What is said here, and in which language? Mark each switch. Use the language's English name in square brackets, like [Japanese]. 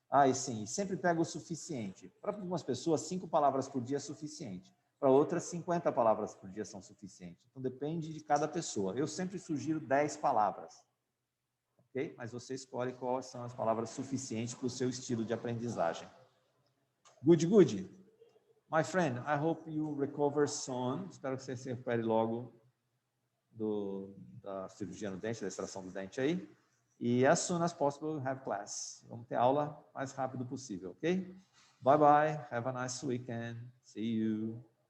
[Portuguese] E sim, sempre pega o suficiente. Para algumas pessoas, 5 palavras por dia é suficiente. Para outras, 50 palavras por dia são suficientes. Então, depende de cada pessoa. Eu sempre sugiro 10 palavras. Okay? Mas você escolhe quais são as palavras suficientes para o seu estilo de aprendizagem. [English] Good, good. My friend, I hope you recover soon. [Portuguese] Espero que você se recupere logo da cirurgia no dente, da extração do dente aí. [English] E as soon as possible, we'll have class. [Portuguese] Vamos ter aula o mais rápido possível, ok? [English] Bye, bye. Have a nice weekend. See you.